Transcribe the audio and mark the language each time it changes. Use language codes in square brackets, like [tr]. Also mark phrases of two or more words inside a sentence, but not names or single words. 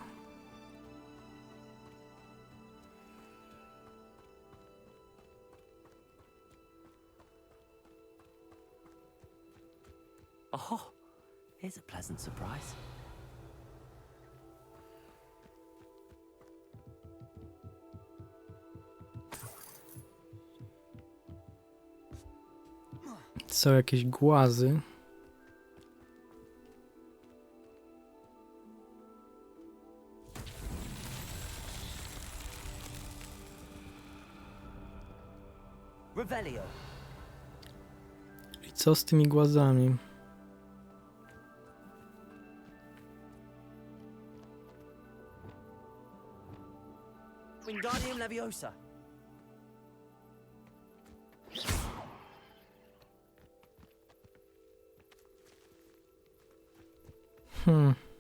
[en] Oh, here's a pleasant surprise. [pl] Są jakieś głazy. Revelio. I co z tymi głazami? Wingardium Leviosa. Hmm.